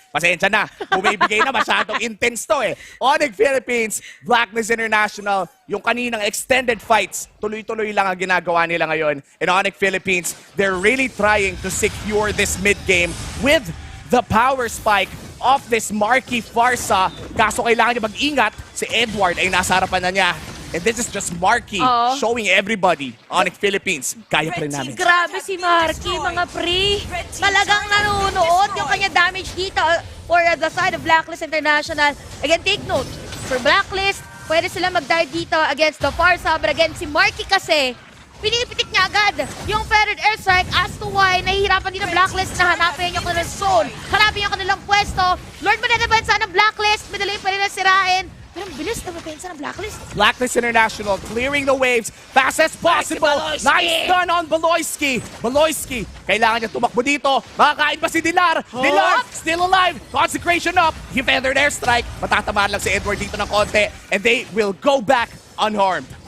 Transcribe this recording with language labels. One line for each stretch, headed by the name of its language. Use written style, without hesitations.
Filipino: Pasensya na, bumibigay na masyadong intense to eh. ONIC Philippines, Blacklist International, yung kaninang extended fights, tuloy-tuloy lang ang ginagawa nila ngayon.
English: In ONIC Philippines, they're really trying to secure this mid-game with the power spike of this Marky Farsa.
Filipino: Kaso kailangan niya mag-ingat, si Edward ay nasa harapan na niya.
English: And this is just Marky showing everybody, ONIC Philippines,
Filipino: kaya pa rin namin. Grabe si Marky, mga pre. Talagang nanonood yung kanya damage dito
English: for the side of Blacklist International.
Filipino: Again, take note, for Blacklist, pwede sila mag-dive dito against the Farsa. But again, si Marky kasi, pinipitik niya agad yung feathered airstrike as to why nahihirapan din ang Blacklist na hanapin yung kanilang zone, hanapin yung kanilang pwesto. Lord, mananabansa ng Blacklist, madali pa rin na sirain. Pero ang bilis na mapensa ng Blacklist.
English: Blacklist International clearing the waves fast as possible. Nice done on Baloyski.
Filipino: Baloyski, kailangan niya tumakbo dito. Makakain ba si Dilar? Dilar,
English: still alive.
Filipino: Consecration up.
English: He feathered airstrike.
Filipino: Matatamaan lang si Edward dito ng konti.
English: And they will go back unharmed.